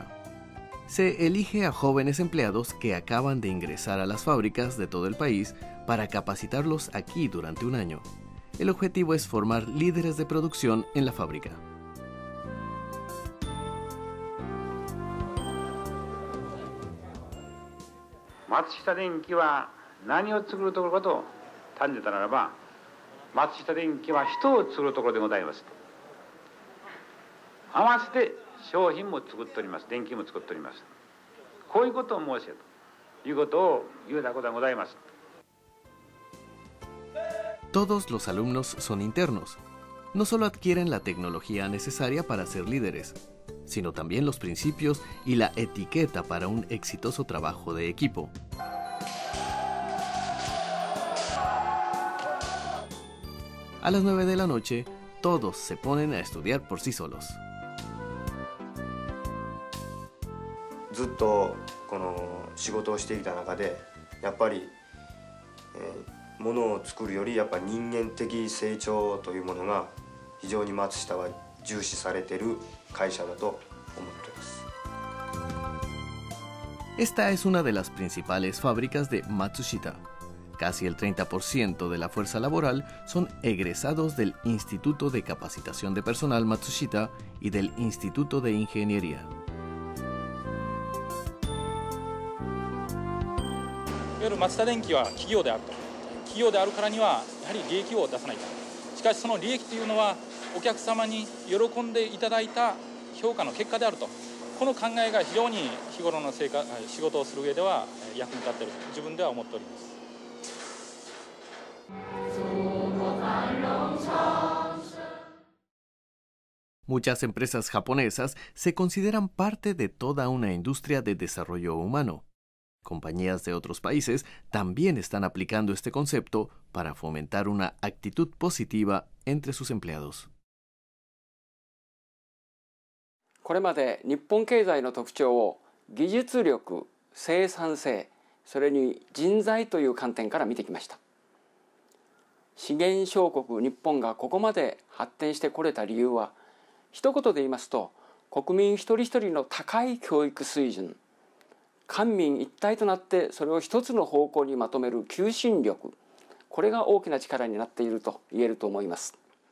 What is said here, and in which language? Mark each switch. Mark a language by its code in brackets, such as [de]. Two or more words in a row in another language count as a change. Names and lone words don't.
[es] Se elige a jóvenes empleados que acaban de ingresar a las fábricas de todo el país para capacitarlos aquí durante un año. El objetivo es formar líderes de producción en la fábrica. [ja] Matsushita Denkiは何を作るところかと尋ねたならば、松下電器は人を作るところでございます。合わせて商品も作っております。電気も作っております。こういうことを申せということを言うたことがございます。 [es] Todos los alumnos son internos. No solo adquieren la tecnología necesaria para ser líderes, sino también los principios y la etiqueta para un exitoso trabajo de equipo. A las 9 de la noche, todos se ponen a estudiar por sí solos. [ja] ずっとこの仕事をしていた中で、やっぱりものを作るよりやっぱり人間的成長というものが非常に松下は重視されている会社だと思っています。 [es] Esta es una de las principales fábricas de Matsushita. Casi el 30% de la fuerza laboral son egresados del Instituto de Capacitación de Personal Matsushita y del Instituto de Ingeniería. [ja] いわゆる松下電器は企業であると。企業であるからにはやはり利益を出さないと。しかしその利益というのはお客様に喜んでいただいた評価の結果であると。この考えが非常に日頃の仕事をする上では役に立っていると自分では思っております。 [es] Muchas empresas japonesas se consideran parte de toda una industria de desarrollo humano. Compañías de otros países también están aplicando este concepto para fomentar una actitud positiva entre sus empleados. [ja] これまで日本経済の特徴を技術力、生産性、それに人材という観点から見てきました。資源小国日本がここまで発展してこれた理由は、一言で言いますと、国民一人一人の高い教育水準、官民一体となってそれを一つの方向にまとめる求心力、これが大きな力になっていると言えると思います。